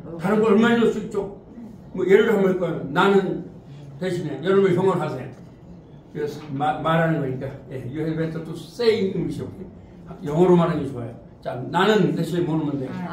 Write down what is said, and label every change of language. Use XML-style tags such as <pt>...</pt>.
<ko>다른 거 얼마나 넣을 수 있죠? 뭐 예를 들어 한번 할까요? 나는 대신에 여러분 형을 하세요. 그래서 말하는 거니까.</ko> <en>예, you have better to say in English.</en> <ko>영어로 말하는 게 좋아요. 자, 나는 대신에 뭐 넣으면 돼요?</ko>